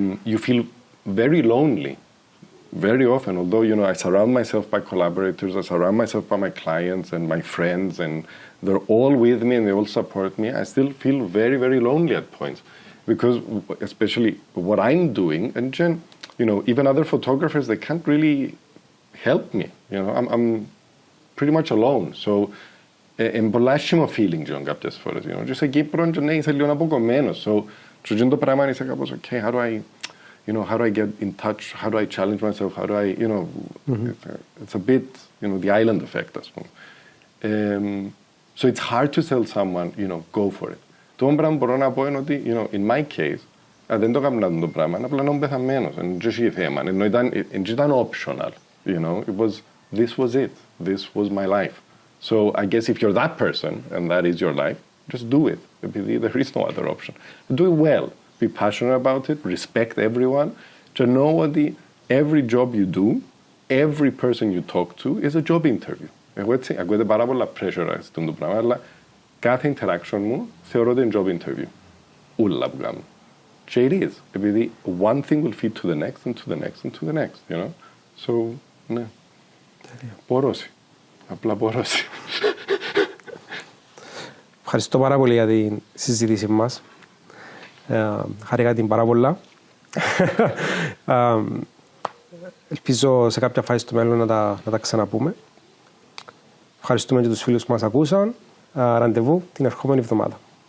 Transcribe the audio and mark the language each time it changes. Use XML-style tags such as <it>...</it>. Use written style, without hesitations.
<en>You feel very lonely very often, although, you know, I surround myself by collaborators, I surround myself by my clients and my friends, and they're all with me and they all support me. I still feel very, very lonely at points. because especially what I'm doing, and even other photographers, they can't really help me. I'm pretty much alone. So,</en> <el>είναι πολλά άσχημο feeling κάποιες φορές. Και σε Κύπρο είσαι λίγο αποκομμένος.</el> <en>So,</en> <el>το πράγμα είναι κάπως,</el> <en>okay, how do I get in touch? How do I challenge myself? How do I, it's a bit, the island effect,</en> <el>ας πούμε.</el> <en>So it's hard to tell someone, go for it.</en> <el>Το πράγμα που μπορώ να πω είναι ότι,</el> <en>in my case,</en> <el>δεν το έκανα το πράγμα, απλά είμαι πεθαμένος, δεν είχε θέμα, ενώ ήταν optional,</el> <en>this was it, this was my life. So I guess if you're that person, and that is your life, just do it,</en> <el>επειδή</el> <en>there is no other option. Do it well, be passionate about it, respect everyone, to know that every job you do, every person you talk to is a job interview.</en> <el>Εγώ έτσι, ακούγεται πάρα πολλά pressure στον το πράγμα, αλλά κάθε interaction μου θεωρώ ότι είναι job interview. Ούλα που κάνω. Και</el> <en>it is, επειδή one thing will feed to the next, and to the next, and to the next,</en> <el>So, ναι. Πόροση. Απλά πόροση. Ευχαριστώ πάρα πολύ για τη συζήτηση μας. Χαρήκα την πάρα πολλά. Ελπίζω σε κάποια φάση στο μέλλον να τα ξαναπούμε. Ευχαριστούμε και τους φίλους που μας ακούσαν. Ραντεβού την ερχόμενη εβδομάδα.</el>